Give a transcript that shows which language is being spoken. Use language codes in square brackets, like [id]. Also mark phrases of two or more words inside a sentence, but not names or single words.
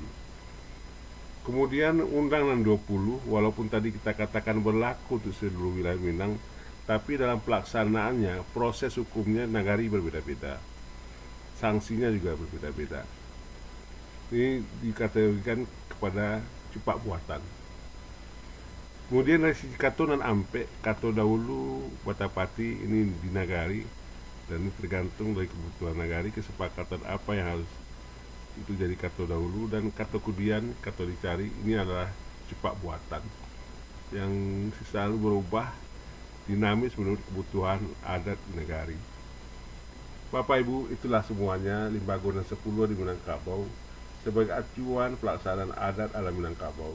[id] Kemudian Undang-Undang 20, walaupun tadi kita katakan berlaku untuk seluruh wilayah Minang, tapi dalam pelaksanaannya, proses hukumnya nagari berbeda-beda, sanksinya juga berbeda-beda. Ini dikategorikan kepada cupak buatan. Kemudian dari sisi katonan ampe, [min] kato dahulu batapati [id] ini di nagari, dan ini tergantung dari kebutuhan nagari, kesepakatan apa yang harus itu jadi kato dahulu, dan [min] kato kudian, kato dicari, [id] ini adalah cupak buatan yang selalu berubah, dinamis menurut kebutuhan adat nagari. Bapak Ibu, itulah semuanya Limbago dan 10 di Minangkabau sebagai acuan pelaksanaan adat ala Minangkabau.